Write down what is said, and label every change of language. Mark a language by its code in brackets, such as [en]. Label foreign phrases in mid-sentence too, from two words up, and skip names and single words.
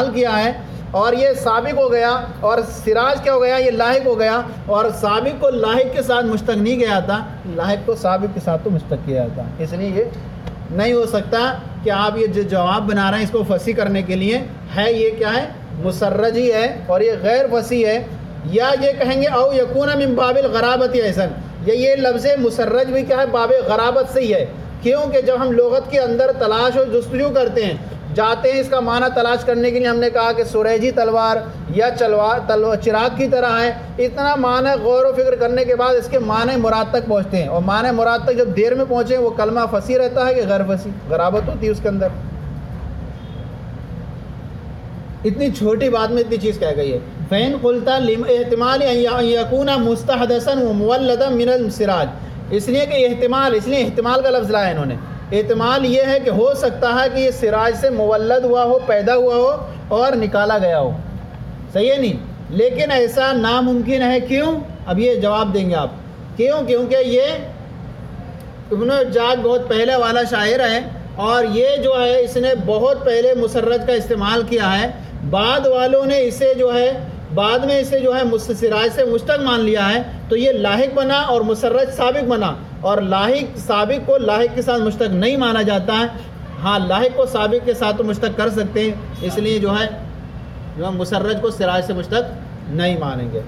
[ur] استعمال کیا ہے، اور یہ سابق ہو گیا، اور سراج کیا ہو گیا، یہ لاحق ہو گیا، اور سابق کو لاحق کے ساتھ مشتق نہیں کیا جاتا، لاحق کو سابق کے ساتھ تو مشتق کیا جاتا، اس لیے یہ نہیں ہو سکتا کہ آپ یہ جو جواب بنا رہے ہیں اس کو فصیح کرنے کے لیے ہے، یہ کیا ہے، مسرج ہی ہے اور یہ غیر فصیح ہے، یا یہ کہیں گے [ar] او یکون من باب الغرابت ایسن، [ur] یہ لفظ مسرج بھی کیا ہے، باب غرابت سے ہی ہے، کیونکہ جب ہم لغت کے اندر تلاش و جستجو کرتے ہیں، جاتے ہیں اس کا معنی تلاش کرنے کے لیے، ہم نے کہا کہ سریجی تلوار یا چراغ کی طرح ہے، اتنا معنی غور و فکر کرنے کے بعد اس کے معنی مراد تک پہنچتے ہیں، اور معنی مراد تک جب دیر میں پہنچے وہ کلمہ فصیح رہتا ہے کہ غیر فصیح، غرابت ہوتی ہے اس کے اندر۔ اتنی چھوٹی بات میں اتنی چیز کہہ گئی ہے۔ [ar] فَإِن قُلْتَ احتمال أَن يَكُونَ مُسْتَحْدَثًا وَمُوَلَّدًا مِنَ السِّرَاج، [ur] اس لیے کہ احتمال کا لفظ لایا انہوں نے، احتمال یہ ہے کہ ہو سکتا ہے کہ یہ سراج سے مولد ہوا ہو، پیدا ہوا ہو اور نکالا گیا ہو، صحیح ہے نہیں، لیکن ایسا ناممکن ہے، کیوں؟ اب یہ جواب دیں گے آپ، کیونکہ یہ ابن حجاج بہت پہلے والا شاعر ہے، اور یہ جو ہے اس نے بہت پہلے مسرج کا استعمال کیا ہے، بعد والوں نے اسے جو ہے بعد میں اسے جو ہے سراج سے مشتق مان لیا ہے، تو یہ لاحق بنا اور مسرج سابق بنا، اور لاحق سابق کو لاحق کے ساتھ مشتق نہیں مانا جاتا ہے، ہاں لاحق کو سابق کے ساتھ تو مشتق کر سکتے ہیں، اس لیے جو ہے مسرج کو سراج سے مشتق نہیں مانیں گے۔